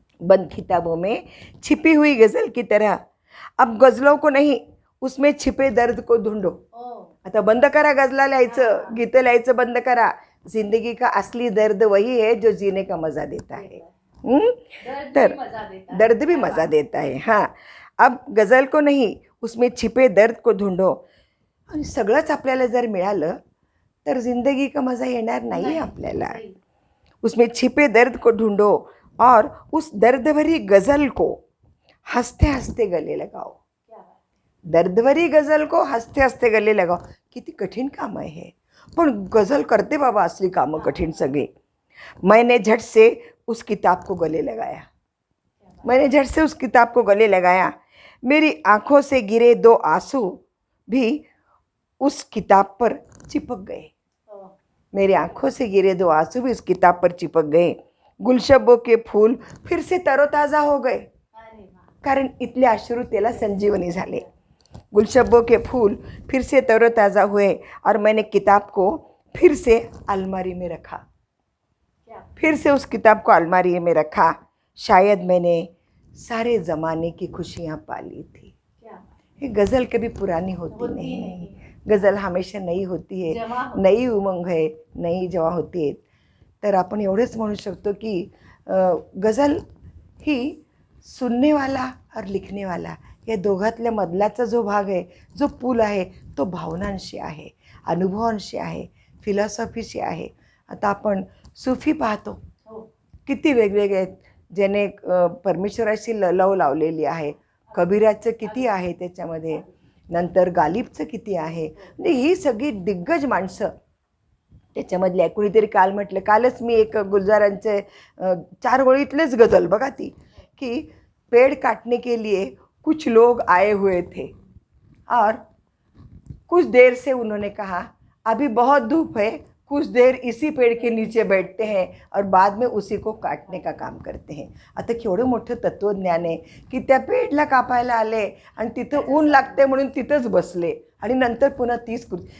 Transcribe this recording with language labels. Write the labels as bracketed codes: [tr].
[hi] बंद किताबों में छिपी हुई गज़ल की तरह अब गज़लों को नहीं, उसमें छिपे दर्द को ढूंढो. [mr] आता बंद करा गजला लिहायचं, गीतं लिहायचं बंद करा. [hi] जिंदगी का असली दर्द वही है जो जीने का मज़ा देता है. तर दर्द भी मज़ा देता है. हाँ, अब गज़ल को नहीं, उसमें छिपे दर्द को ढूंढो. [mr] आणि सगळंच आपल्याला जर मिळालं तर [hi] जिंदगी का मज़ा [mr] येणार नाही आपल्याला. [hi] उसमें छिपे दर्द को ढूंढो और उस दर्द भरी गज़ल को हंसते हंसते गले लगाओ. दर्द भरी गज़ल को हंसते हंसते गले लगाओ. [mr] किती कठीण काम आहे हे, पण गज़ल करते बाबा असली कामं कठीण सगळी. [hi] मैंने झट से उस किताब को गले लगाया. मैंने झट से उस किताब को गले लगाया. मेरी आंखों से गिरे 2 आंसू भी उस किताब पर चिपक गए. मेरी आंखों से गिरे 2 आंसू भी उस किताब पर चिपक गए. गुलशबों के फूल फिर से तरोताज़ा हो गए. [mr] कारण इथले अश्रू त्याला संजीवनी झाले. [hi] गुलशबों के फूल फिर से तरोताज़ा हुए और मैंने किताब को फिर से अलमारी में रखा. फिर से उस किताब को अलमारी में रखा. शायद मैंने सारे ज़माने की खुशियाँ पाली थी. ये गज़ल कभी पुरानी होती नहीं. गज़ल हमेशा नई होती है, नई उमंग है, नई [mr] जेव्हा होती आहे. तर आपण एवढंच म्हणू शकतो की गज़ल ही [hi] सुनने वाला और लिखने वाला [mr] या दोघातल्या मधलाचा जो भाग आहे, जो पूल आहे, तो भावनांशी आहे, अनुभवांशी आहे, फिलॉसॉफीशी आहे. आता आपण सुफी पाहतो, किती वेगवेगळे आहेत, ज्याने परमेश्वराशी लव लावलेली आहे. कबीराचं किती आहे त्याच्यामध्ये, नंतर गालिबचं किती आहे. म्हणजे ही सगळी दिग्गज माणसं त्याच्यामधली आहे. कुणीतरी कालच मी एक गुलजारांचे 4 ओळीतलेच गझल बघा ती, की [hi] पेड़ काटने के लिए कुछ लोग आए हुए थे और कुछ देर से उन्होंने कहा अभी बहुत धूप है, कुछ देर इसी पेड़ के नीचे बैठते हैं और बाद में उसी को काटने का काम करते हैं. [mr] आता केवढं मोठं तत्त्वज्ञान आहे की त्या पेड़ला कापायला आले आणि तिथं ऊन लागते म्हणून तिथंच बसले आणि नंतर पुन्हा तीच कृती.